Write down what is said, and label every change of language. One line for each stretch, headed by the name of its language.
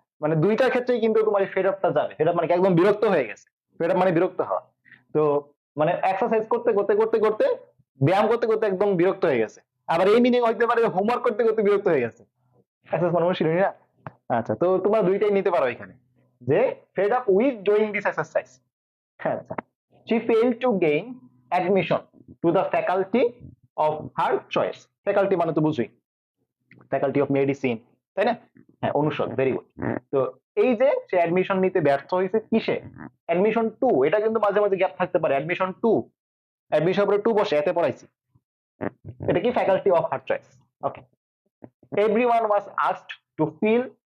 Bangla: মানে দুইটার ক্ষেত্রেই কিন্তু তোমার ফেড আপটা যাবে। ফেড আপ মানে কি? একদম বিরক্ত হয়ে গেছে। ফেড আপ মানে বিরক্ত হওয়া। তো মানে এক্সারসাইজ করতে করতে করতে করতে, ব্যায়াম করতে করতে একদম বিরক্ত হয়ে গেছে। আবার এই মিনিং হইতে পারে হোমওয়ার্ক করতে করতে বিরক্ত হয়ে গেছে। এক্সারসাইজ মানে অনুশীলনী না? আচ্ছা, তো তোমরা দুইটাই নিতে পারো এখানে, যে
English: Fed up with doing this exercise. আচ্ছা, she failed to gain admission to the faculty of her choice.
Bangla: Faculty মানে তো বুঝুই, ফ্যাকাল্টি অফ মেডিসিন, তাই না? হ্যাঁ, অনুষদ। Very good. তো এই যে সে অ্যাডমিশন নিতে ব্যর্থ হয়েছে কিসে? Admission two. এটা কিন্তু মাঝে মাঝে গ্যাপ থাকতে পারে। অ্যাডমিশন টু, অ্যাডমিশন পরে টু বসে, এতে পড়াইছি। এটা কি?
English: Faculty of her choice.
Bangla: Okay,
English: Everyone was asked to fill.